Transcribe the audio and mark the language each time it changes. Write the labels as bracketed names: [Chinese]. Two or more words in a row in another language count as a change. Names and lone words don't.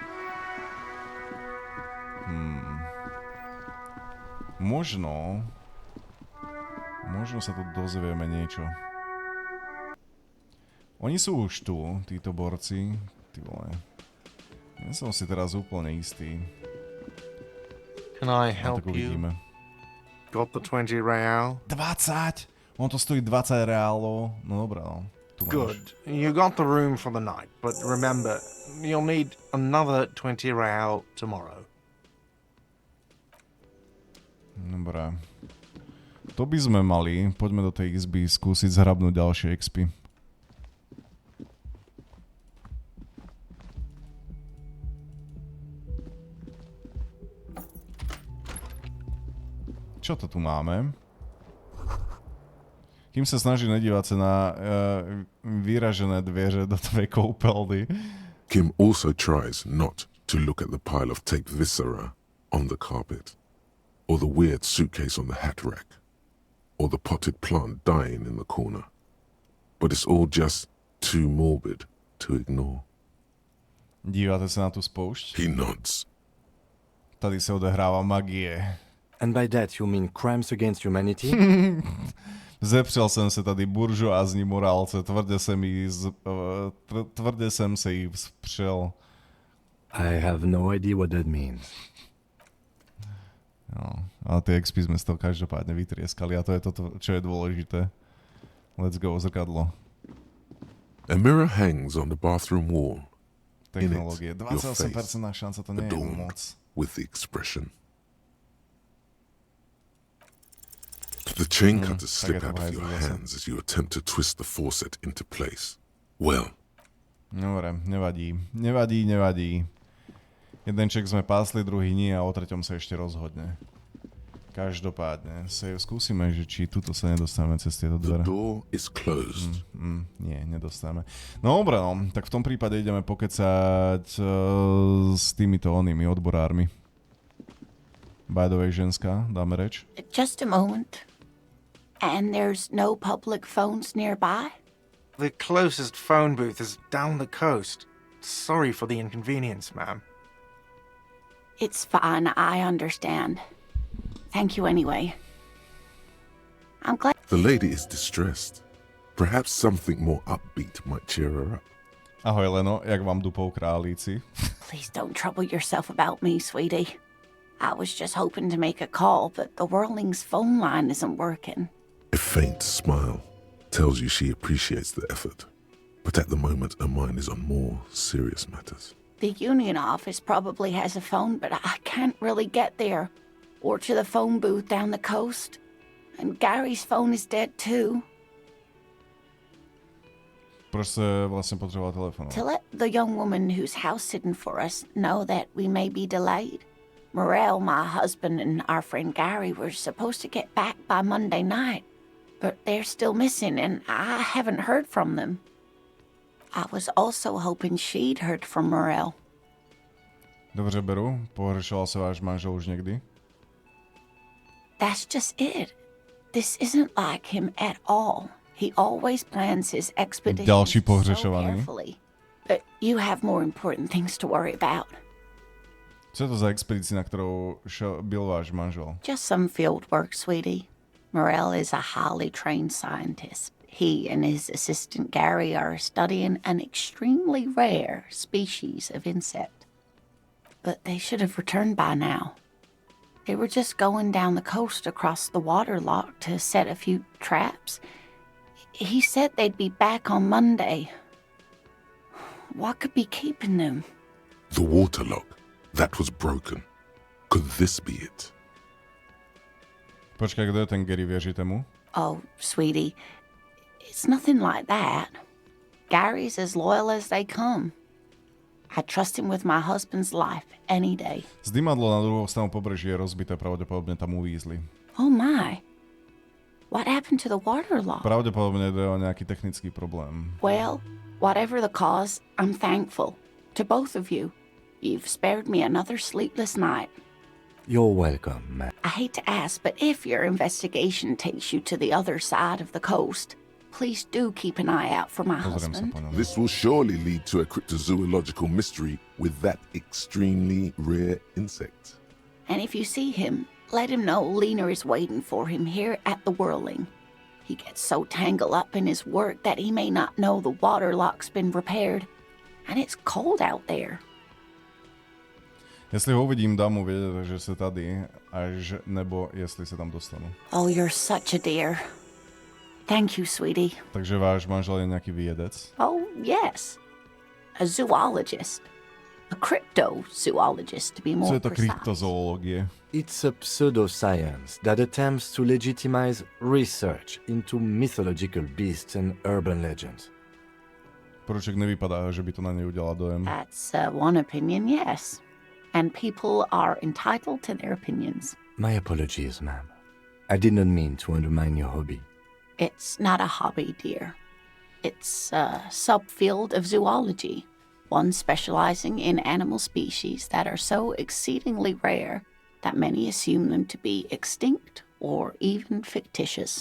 [Slovak] Možno sa tu dozvieme niečo. Oni sú už tu, títo borci. Ty vole. Nie som si teraz úplne istý. [English] Can I help you? Got the 20 real? [Slovak] 20? On to stojí 20 reálov. No dobré, no. [English] Good. You got the room for the night, but remember, you'll need another 20 real tomorrow. [Slovak] Dobre. To by sme mali. Poďme do tej izby skúsiť zhrabnúť ďalšie expy. Čo to tu máme? Kým sa snaží nedívať sa na vyražené dvere do tvojej koupelny. [English] Kim also tries not to look at the pile of taped viscera on the carpet, or the weird suitcase on the hat rack, or the potted plant dying in the corner. But it's all just too morbid to ignore. [Czech] Dívate sa na tú spoušť? [English] He nods. [Czech] Tady sa odehráva magie. [English] And by that you mean crimes against humanity? [Czech] Zepřel jsem se tady buržoázní morálce, tvrdě jsem se jí vzpřel. [English] I have no idea what that means. [Slovak] No, ale tie expy sme z toho každopádne vytrieskali a to je toto, čo je dôležité. [English] Let's go, zrkadlo. A mirror hangs on the bathroom wall. [Slovak] Technológie. 28% šanca, to nie je moc. [English] With the expression. The chain cutters slip out of your hands as you attempt to twist the faucet into place. Well. [Slovak] Dobre, nevadí. Jeden ček sme pásli, druhý nie a o treťom sa ešte rozhodne. Každopádne, skúsime, že či tuto sa nedostávame cez tieto dvere. [English] The door is closed. [Slovak] Nie, nedostávame. No dobre, no, tak v tom prípade ideme pokecať s týmito onými odborármi. [English] By the way, [Slovak] ženská, dáme reč? [English] Just a moment. And there's no public phones nearby? The closest phone booth is down the coast. Sorry for the inconvenience, ma'am. It's fine, I understand. Thank you anyway. I'm glad... The lady is distressed. Perhaps something more upbeat might cheer her up. [Czech] Ahoj Leno, jak vám dupou králíci? [English] Please don't trouble yourself about me, sweetie. I was just hoping to make a call, but the Whirling's phone line isn't working. A faint smile tells you she appreciates the effort, but at the moment her mind is on more serious matters. The union office probably has a phone, but I can't really get there. Or to the phone booth down the coast. And Gary's phone is dead too. [Czech] Proč se vlastně potřeboval telefonovat? [English] To let the young woman who's house sitting for us know that we may be delayed. Morel, my husband, and our friend Gary were supposed to get back by Monday night, but they're still missing, and I haven't heard from them. I was also hoping she'd heard from Morel. [Czech] Dobře, beru. Pohoršoval se váš manžel už někdy? [English] That's just it. This isn't like him at all. He always plans his expeditions [Czech] Další [English] so [Czech] pohřešovaný. [English] carefully. But you have more important things to worry about. [Czech] Co je to za expedici, na kterou byl váš manžel? [English] Just some field work, sweetie. Morel is a highly trained scientist. He and his assistant Gary are studying an extremely rare species of insect. But they should have returned by now. They were just going down the coast across the waterlock to set a few traps. He said they'd be back on Monday. What could be keeping them? The waterlock. That was broken. Could this be it? [Czech] Počkaj, kdo je ten Gary, věříte mu? [English] Oh, sweetie, it's nothing like that. Gary's as loyal as they come. I trust him with my husband's life any day. [Czech] Zdymadlo na druhou stranu pobreží je rozbité, pravdepodobne tam uvízli. [English] Oh my. What happened to the waterlock? [Czech] Pravdepodobne jde o nejaký technický problém. [English] Well, whatever the cause, I'm thankful. To both of you. You've spared me another sleepless night. You're welcome, ma'am. I hate to ask, but if your investigation takes you to the other side of the coast, please do keep an eye out for my husband. This will surely lead to a cryptozoological mystery with that extremely rare insect. And if you see him, let him know Lena is waiting for him here at the Whirling. He gets so tangled up in his work that he may not know the waterlock's been repaired, and it's cold out there. [Czech] Jestli ho uvidím, dám mu vědět, že se tady, až nebo jestli se tam dostanu. [English] Oh, you're such a dear. Thank you, sweetie. [Czech] Takže váš manžel je nějaký vědec? [English] Oh, yes. A zoologist. A cryptozoologist, to be more [Czech] Co je to [English] precise. [Czech] kryptozoologie? [English] It's a pseudoscience that attempts to legitimize research into mythological beasts and urban legends. [Czech] Poruček nevypadá, že by to na něj udělal dojem. [English] That's one opinion, yes. And people are entitled to their opinions. My apologies, ma'am. I did not mean to undermine your hobby. It's not a hobby, dear. It's a subfield of zoology, one specializing in animal species that are so exceedingly rare that many assume them to be extinct or even fictitious.